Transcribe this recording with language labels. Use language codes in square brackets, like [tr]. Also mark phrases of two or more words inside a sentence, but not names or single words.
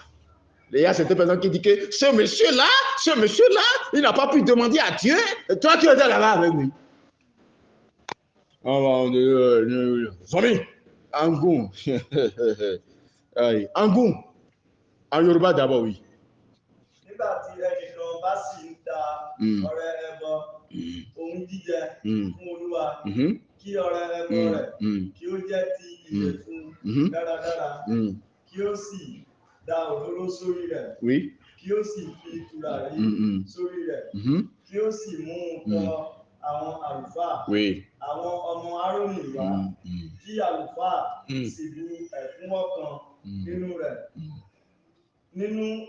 [fr] Il y a cette personne qui dit que ce monsieur-là, il n'a pas pu demander à Dieu. Toi, tu étais là-bas avec lui. Zombie, Angoum. Angoum. En Yoruba d'abord, oui. [yo] Nígbà tí ẹnìkan bá sì ń ta ọrẹ ẹbọ ohun jíjẹ fún Olúwa, kí ọrẹ ẹbọ rẹ̀ kí ó jẹ́ ti ìyẹ̀fun dáradára, kí ó sì da òróró sórí rẹ̀, kí ó sì fi tùràrí sórí rẹ̀, kí ó sì mú un tọ̀ àwọn àlùfáà, àwọn ọmọ Árónì wá, kí àlùfáà sì bu ẹ̀fún ọ̀kan nínú rẹ̀, nínú